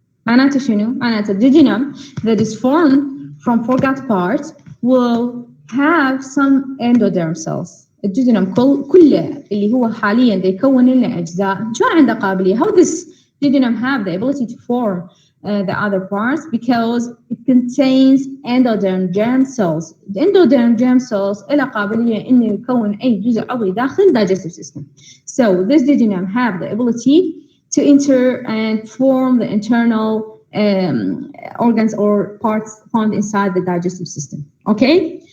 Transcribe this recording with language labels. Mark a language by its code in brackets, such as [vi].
[ar] معناته شنو؟ معناته [en] jejunum that is formed from foregut part will have some endoderm cells. [ar] الججنم كله اللي هو حاليا دا يكون لنا أجزاء شو عنده قابلية. [en] How does jejunum have the ability to form the other parts? Because it contains endoderm germ cells. The endoderm germ cells [ar] إلى قابلية إنه يكون أي جزء عضوي داخل digestive system. [en] So this jejunum have the ability to enter and form the internal organs or parts found inside the digestive system. Okay.